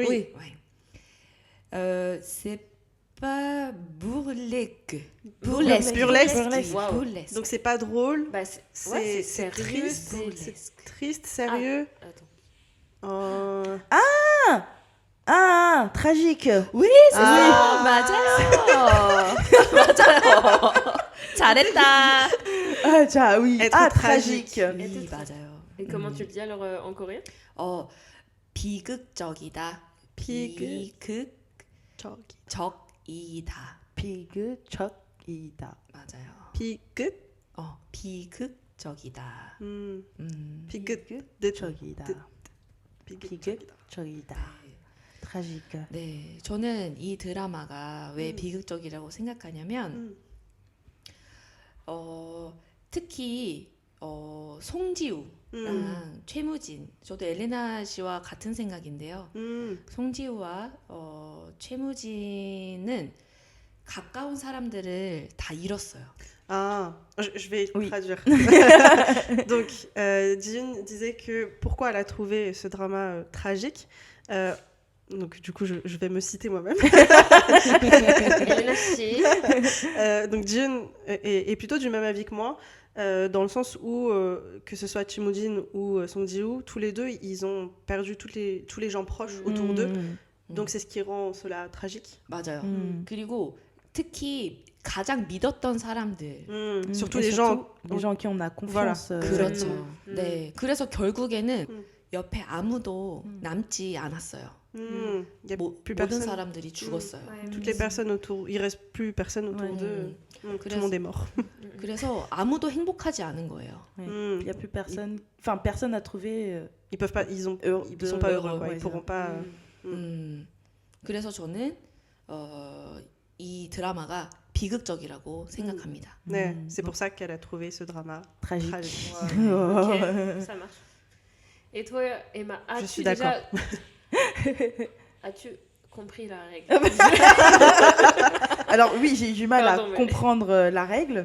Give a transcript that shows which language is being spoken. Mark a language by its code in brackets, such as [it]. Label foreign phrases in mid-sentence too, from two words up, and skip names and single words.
[fr] Ouais. C'est pas burlesque. Burlesque. Waouh. Burlesque. Donc c'est pas drôle, Bah, c'est c'est sérieux, triste, burlesque. triste, sérieux. Attends. Tragique. Oui, c'est Ah. ça. [ko] 맞아요. 잘했다. [fr] Oui. Être tragique. [ko] Oui, 맞아요. [fr] Et comment tu le dis alors en coréen? [ko] 비극적이다. 비극적이다. 비극적이다. 맞아요. 비극. 비극적이다. 비극적이다. 비극적이다. 비극적이다. tragique. 네, 저는 이 드라마가 왜 비극적이라고 생각하냐면 특히 송지우랑 최무진, 저도 엘레나 씨와 같은 생각인데요. 송지우와 최무진은 가까운 사람들을 다 잃었어요. [fr] Je vais traduire. Donc, Jin disait que pourquoi elle a trouvé ce drama tragique. Donc, du coup, je vais me citer moi-même. Donc, Jin est plutôt du même avis que moi, dans le sens où, que ce soit Chimujin ou Song Ji-woo, tous les deux, ils ont perdu tous les gens proches autour d'eux. Donc, c'est ce qui rend cela tragique. [ko] 맞아요. 그리고 특히 가장 믿었던 사람들. [fr] Surtout les gens qui on a confiance. [ko] 그렇죠. 네, 그래서 결국에는 옆에 아무도 남지 않았어요. [fr] Il y a plus [ko] 모든 [fr] personne. [ko] 사람들이 죽었어요. [fr] Toutes les personnes autour, il reste plus personne autour d'eux. Tout le monde est mort. [ko] 그래서 아무도 행복하지 않은 거예요. [fr] Il y a plus personne. Enfin, personne n'a trouvé. Ils peuvent pas, ils sont pas heureux, quoi. Ils pourront pas. [ko] 그래서 저는 이 드라마가 비극적이라고 생각합니다. [fr] Ouais, c'est pour ça qu'elle a trouvé ce drama tragique. Ok, ça marche. Et toi, Emma, Je as-tu suis déjà... As-tu compris la règle? Alors oui, j'ai eu du mal Pardon, à mais- comprendre la règle.